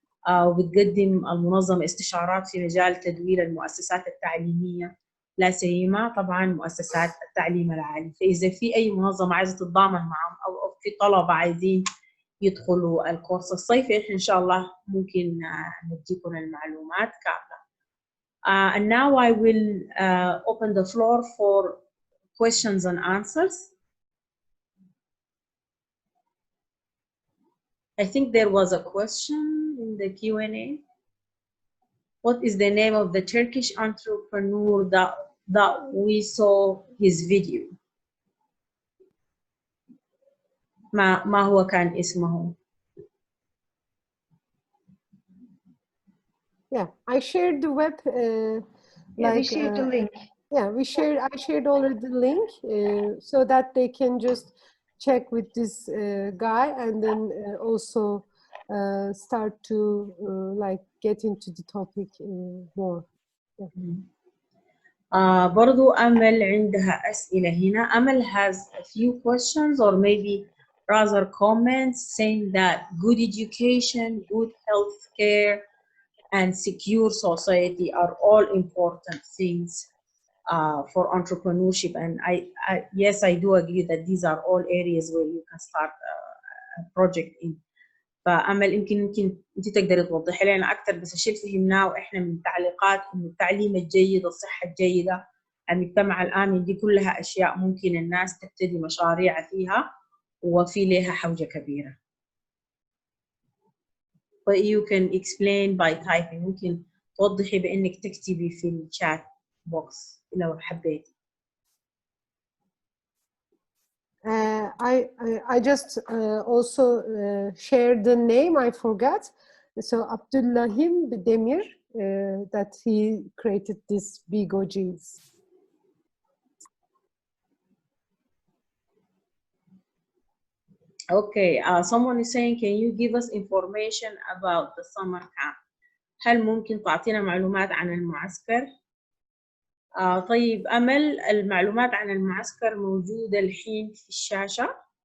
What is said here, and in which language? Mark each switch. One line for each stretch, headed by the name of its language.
Arabic: وبتقدم المنظمة استشارات في مجال تدوير المؤسسات التعليمية، لا سيما طبعا مؤسسات التعليم العالي. فإذا في أي منظمة عايزة تتضامن معهم أو في طلبة عايزين يدخلوا الكورس الصيفي، إحنا إن شاء الله ممكن نديكم المعلومات كاملة.
English: And now I will open the floor for questions and answers. I think there was a question in the Q&A. What is the name of the Turkish entrepreneur that we saw his video?
Arabic: ما هو كان اسمه؟
English: Yeah, I shared the web. We shared the link. Yeah, I shared already the link so that they can just check with this guy and then also start to like get into the topic more. Yeah.
Arabic: برضو أمل عندها أسئلة هنا.
English: Amal has a few questions or maybe rather comments saying that good education, good health care, and secure society are all important things for entrepreneurship. And yes, I do agree that these are all areas where you can start a project in.
Arabic: فأمل يمكن أنت تقدري توضحي لنا أكثر، بس الشيء اللي فهمناه وإحنا من التعليقات إنه التعليم الجيد، الصحة الجيدة، المجتمع الآمن، دي كلها أشياء ممكن الناس تبتدي مشاريع فيها وفي لها حوجة كبيرة.
English: But you can explain by typing.
Arabic: ممكن توضحي بإنك تكتبي في الشات بوكس لو حبيتي.
English: I just also shared the name. I forgot. So Abdullahim Demir, that he created this big OGs. Okay, someone is saying, can you give us information about the summer camp?
Arabic: هل ممكن تعطينا معلومات عن المعسكر؟ طيب أمل، المعلومات عن المعسكر موجودة الحين في الشاشة.